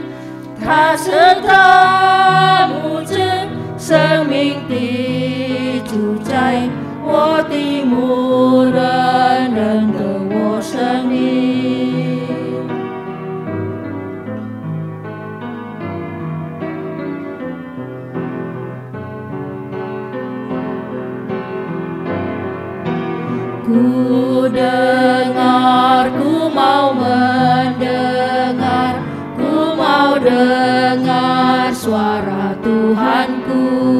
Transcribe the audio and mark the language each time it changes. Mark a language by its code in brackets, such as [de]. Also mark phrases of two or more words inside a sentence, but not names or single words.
[zh] 他是他牧者，生命的主宰，我的牧人认得我声音。 [id] Ku dengar, ku mau mendengar, ku mau dengar suara Tuhanku.